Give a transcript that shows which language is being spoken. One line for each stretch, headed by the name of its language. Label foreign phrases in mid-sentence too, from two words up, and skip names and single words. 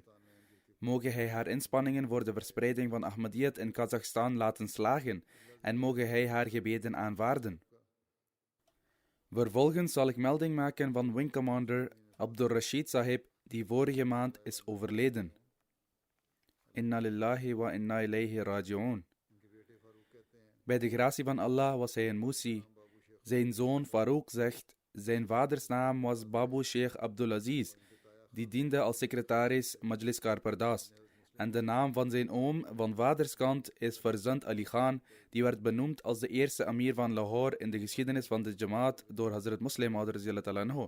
Dutch: Moge hij haar inspanningen voor de verspreiding van Ahmadiyyat in Kazachstan laten slagen en moge hij haar gebeden aanvaarden. Vervolgens zal ik melding maken van Wing Commander Abdur Rashid Sahib, die vorige maand is overleden.
Arabic: إنا لله وإنا إليه راجعون.
Dutch: Bij de gratie van Allah was hij een Musi. Zijn zoon Farouk zegt, zijn vaders naam was Babu Sheikh Abdulaziz, die diende als secretaris Majlis Karpardas. En de naam van zijn oom van vaderskant is Farzand Ali Khan, die werd benoemd als de eerste amir van Lahore in de geschiedenis van de Jamaat door Hazrat Muslim Maud.